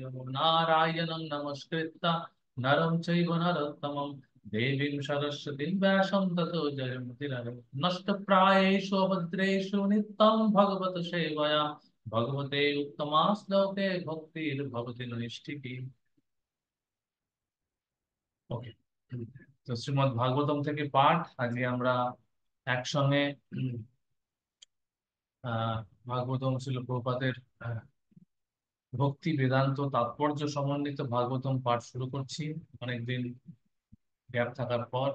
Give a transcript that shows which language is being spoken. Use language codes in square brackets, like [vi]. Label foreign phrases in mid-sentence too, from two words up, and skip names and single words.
[sa] नारायणं नमस्कृत्य नरं चैव नरोत्तमं देवीं सरस्वतीं व्यासं ततो जयमुदीरये। नष्टप्रायेषु अभद्रेषु नित्यं भगवत सेवया भगवते उत्तमाश्लोके भक्तिर्भवति नैष्ठिकी। [bn] ওকে। তো শ্রীমদ্ ভাগবতম থেকে পাঠ আজকে আমরা একসঙ্গে উম, আহ ভাগবতম ছিল প্রভুপাদের আহ, ভক্তি বেদান্ত তাৎপর্য সমন্বিত ভাগবতম পাঠ শুরু করছি অনেকদিন গ্যাপ থাকার পর।